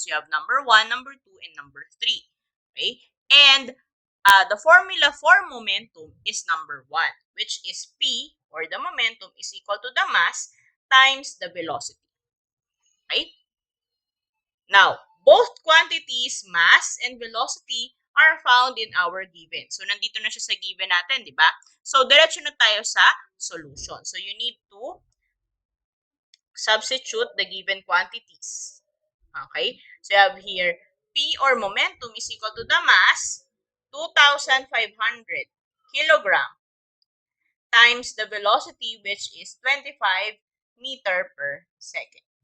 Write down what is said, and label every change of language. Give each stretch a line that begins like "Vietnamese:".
English: So you have number 1, number 2, and number 3. Okay, and the formula for momentum is number 1, which is P, or the momentum, is equal to the mass times the velocity. Okay, now, both quantities, mass and velocity, are found in our given.
Filipino: So, nandito na siya sa given natin, di ba? So, diretso na tayo sa solution.
English: So, you need to substitute the given quantities. Okay? So you have here, P or momentum is equal to the mass, 2,500 kilogram, times the velocity, which is 25 meter per second.